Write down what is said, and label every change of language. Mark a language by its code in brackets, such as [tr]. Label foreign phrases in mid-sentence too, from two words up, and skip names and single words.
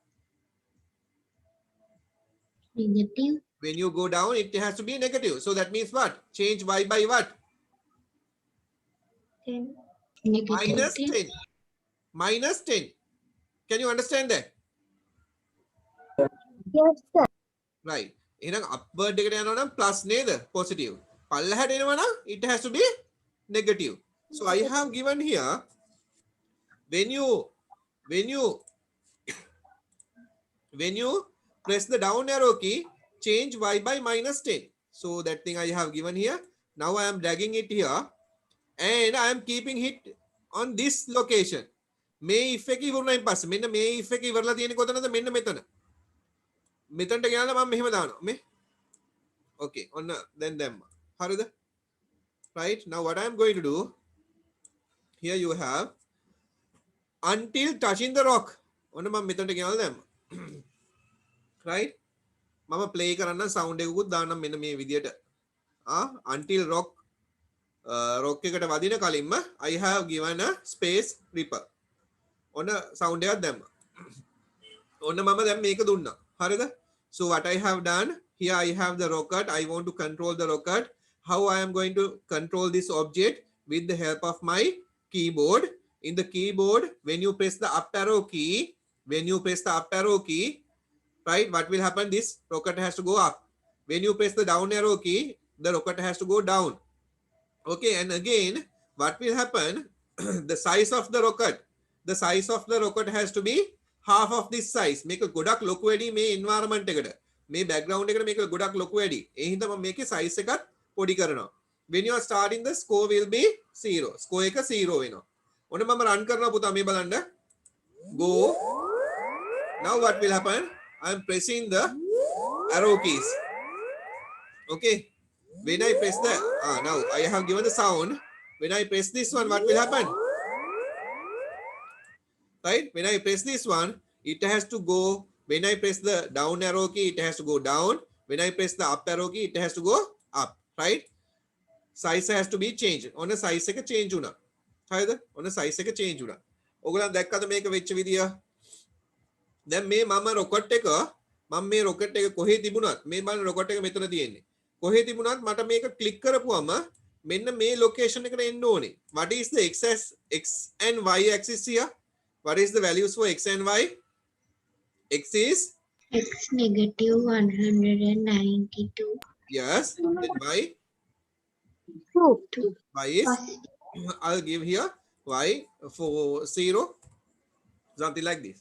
[en] Negative. When you go down, it has to be negative. So that means what? Change y by what? 10. Minus 10. Minus 10. Can you understand that? Yes, sir. Right. [si] එහෙනම් upward එකට යනවා නම් plus නේද? Positive. පල්ලෙහාට එනවා නම් [en] it has to be negative. So I have given here, when you press the down arrow key, change y by minus 10. So that thing I have given here. Now I am dragging it here and I am keeping it on this location. [si] මේ if එක ඉවරුනයින් පස්සේ මෙන්න මේ if එක ඉවරලා තියෙන්නේ කොතනද? මෙන්න මෙතන. මෙතනට ගෙනල්ලා මම මෙහෙම දානවා. මේ. Okay, ඔන්න දැන් දැම්මා. හරිද? [en] Right? Now what I am going to do, here you have until touching the rock. [si] ඔන්න මම මෙතනට ගෙනල්ලා දැම්මා. Right? මම play කරන්න sound එකකුත් දාන්නම් මෙන්න මේ විදියට. [en] Until rock [si] එකට වදින කලින්ම [en] I have given a space ripple. [si] ඔන්න sound එකක් දැම්මා. ඔන්න මම දැන් මේක දුන්නා. හරිද? [en] So what I have done, here I have the rocket. I want to control the rocket. How I am going to control this object? With the help of my keyboard. In the keyboard, when you press the up arrow key, right, what will happen? This rocket has to go up. When you press the down arrow key, the rocket has to go down. Okay, and again, what will happen? The size of the rocket has to be half of this size. Make a [si] ගොඩක් ලොකු වැඩි මේ environment එකට. මේ background එකට මේක ගොඩක් ලොකු වැඩි. ඒ හින්දා මම මේකේ size එකත් පොඩි කරනවා. [en] When you are starting, the score will be 0. [si] Score එක 0 වෙනවා. ඔන්න මම run කරනවා පුතා මේ බලන්න. [en] Go. Now what will happen? I am pressing the arrow keys. Okay. When I press the now I have given the sound. When I press this one, what will happen? Right? When I press this one, it has to go. When I press the down arrow key, it has to go down. When I press the up arrow key, it has to go up. Right? Size has to be changed. On a size [si] එක change වුණා. හරිද? [en] on a size [si] එක change වුණා. ඔයගොල්ලන් දැක්කද මේක වෙච්ච විදිය? දැන් මේ මම rocket එක කොහේ තිබුණත් මේ බලන්න rocket එක මෙතන තියෙන්නේ. කොහේ තිබුණත් මට මේක click කරපුවම මෙන්න මේ location එකට එන්න ඕනේ. [en] What is the x and y axis here? What is the values for x and y? X is X negative 192. yes. Then y 2. y is I'll give here y for 0, something like this.